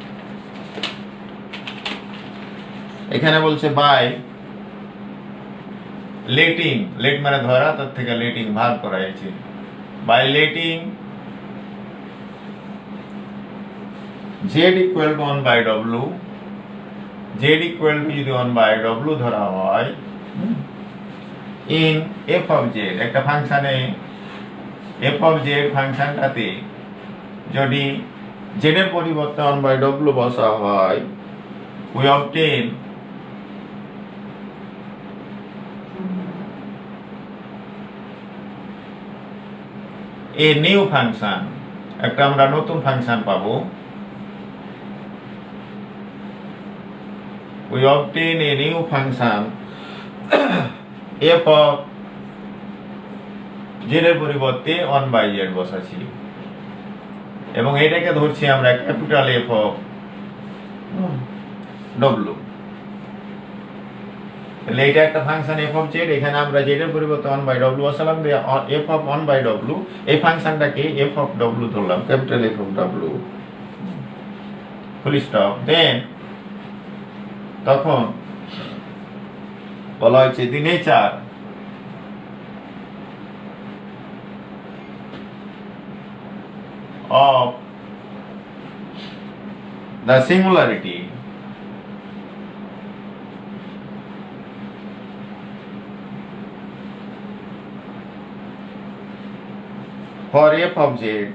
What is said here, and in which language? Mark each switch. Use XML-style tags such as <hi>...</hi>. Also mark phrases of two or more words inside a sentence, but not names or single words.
<bn>এখানে বলছে</bn> <en>by letting,</en> <bn>লেট মানে ধরা, তার থেকে লেটিং ভাগ করা হয়েছে,</bn> <en>by letting z equal to 1 by w, z equal to যদি 1 by w</en> <bn>ধরা হয়</bn> <en>in f of z,</en> <bn>একটা ফাংশনে</bn> <en>f of z</en> <bn>ফাংশনটাতে যদি z এর পরিবর্তে</bn> <en>1 by w</en> <bn>বসা হয়,</bn> <en>we obtain a new function,</en> <bn>একটা আমরা নতুন ফাংশন পাবো,</bn> <en>we obtain a new function f of z</en> <bn>এর পরিবর্তে</bn> <en>1 by z</en> <bn>বসাচ্ছি এবং এটাকে ধরছি আমরা</bn> <en>capital f of w.</en> <bn>তাহলে এটা একটা ফাংশন</bn> <en>f of z,</en> <bn>এখানে আমরা z এর পরিবর্তে</bn> <en>1 by w</en> <bn>বসালাম,</bn> <en>f of 1 by w,</en> <bn>এই ফাংশনটাকে</bn> <en>f of w</en> <bn>ধরলাম,</bn> <en>capital f of w, full stop.</en> <bn>দেন তখন বলা হয়েছে</bn> <en>the nature of the singularity for f of z,</en>